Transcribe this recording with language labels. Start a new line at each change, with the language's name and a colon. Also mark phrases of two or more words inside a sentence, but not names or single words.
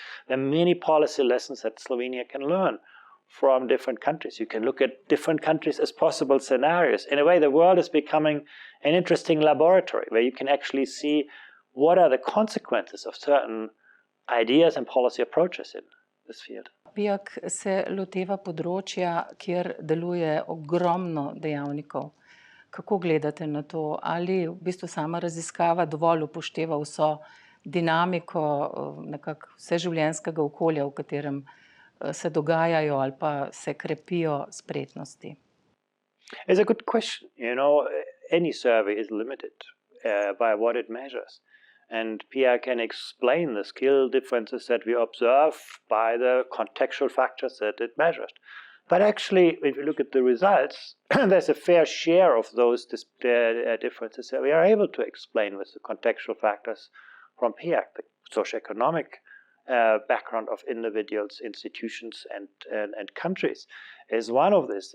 English: There are many policy lessons that Slovenia can learn from different countries. You can look at different countries as possible scenarios. In a way, the world is becoming an interesting laboratory where you can actually see what are the consequences of certain ideas and policy approaches in this field.
Slovenian: PIAAC se loteva področja, kjer deluje ogromno dejavnikov. Kako gledate na to? Ali v bistvu sama raziskava dovolj upošteva vso dinamiko nekako vseživljenjskega okolja, v katerem se dogajajo ali pa se krepijo spretnosti?
English: It's a good question. Any survey is limited by what it measures. And PIAAC can explain the skill differences that we observe by the contextual factors that it measures. But actually, if you look at the results, there's a fair share of those differences that we are able to explain with the contextual factors from PIAAC, the socioeconomic background of individuals, institutions, and countries is one of these.